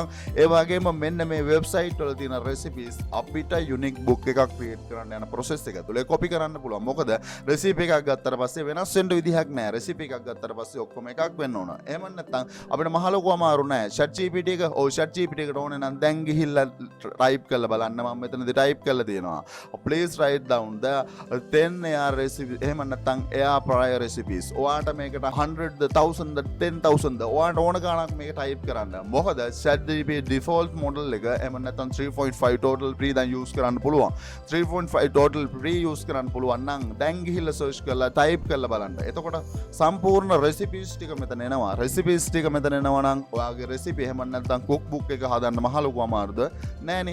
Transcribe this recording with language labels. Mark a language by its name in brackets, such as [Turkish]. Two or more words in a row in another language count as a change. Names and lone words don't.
[Sinhala] ඒ වගේම මෙන්න මේ website වල තියෙන recipes අපිට [English] unique book [Sinhala] එකක් create කරන්න යන process එක තුළ copy කරන්න පුළුවන්. මොකද recipe එකක් ගත්තට පස්සේ වෙනස් වෙන්න විදිහක් නැහැ. recipe එකක් ගත්තට පස්සේ ඔක්කොම එකක් වෙන්න ඕන. එහෙම නැත්නම් අපිට මහ ලොකු අමාරු නැහැ. ChatGPT එක ChatGPT එකට ඕනේ නම් දැන් ගිහිල්ලා type කරලා බලන්න. මම මෙතනදී type කරලා තියෙනවා. [English] Please write down the 10 air recipes [Sinhala] එහෙම නැත්නම් [English] air fryer recipes. [Sinhala] ඔයාට මේකට 100ද 1000ද 10000ද ඔයාට ඕන ගාණක් මේක type කරන්න. මොකද ChatGPT [English] default model [Sinhala] එක එහෙම නැත්නම් 3.5 [English] total free [Sinhala] දැන් use කරන්න පුළුවන්. 3.5 [English] total free [Sinhala] use කරන්න පුළුවන් නම් දැන් ගිහිල්ලා search කරලා type කරලා බලන්න. එතකොට සම්පූර්ණ recipes ටික මෙතන එනවා. recipes ටික මෙතන එනවා නම් ඔයාගේ recipe එහෙම නැත්නම් cookbook එක හදන්න මහ ලොකු අමාරුද? නෑනේ.